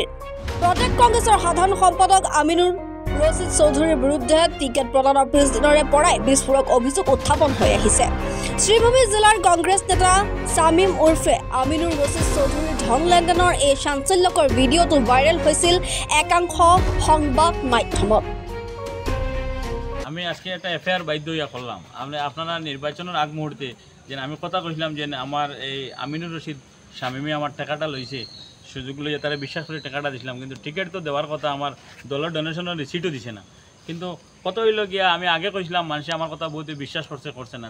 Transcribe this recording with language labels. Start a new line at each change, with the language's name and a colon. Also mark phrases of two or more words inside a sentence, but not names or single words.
Assamese: প্ৰদেশ কংগ্ৰেছৰ সাধাৰণ সম্পাদক আমিনুৰ ৰছিদ চৌধুৰীৰ বিৰুদ্ধে টিকেট প্ৰদানৰ পিছদিনৰে পৰাই বিস্ফোৰক অভিযোগ উত্থাপন হৈ আহিছে। শ্ৰীভূমি জিলাৰ কংগ্ৰেছ নেতা শামীম উৰ্ফে আমিনুৰ ৰছিদ চৌধুৰীৰ ধন লেনদেনৰ এই চাঞ্চল্যকৰ ভিডিঅ'টো ভাইৰেল হৈছিল একাংশ সংবাদ মাধ্যমত।
Bangla: আমি আজকে একটা এফআইআর বাধ্য হইয়া করলাম। আপনারা নির্বাচনের আগ মুহূর্তে যে আমি কথা কইছিলাম যে আমার এই আমিনুর রশিদ শামীমে আমার টাকাটা লইছে, সুযোগ লইয়া তারা বিশ্বাস করে টাকাটা দিছিলাম, কিন্তু টিকিট তো দেওয়ার কথা, আমার দলের ডোনেশনের রিসিটও দিছে না। কিন্তু কত হইল গিয়া আমি আগে কইছিলাম, মানুষে আমার কথা বহুত বিশ্বাস করছে না।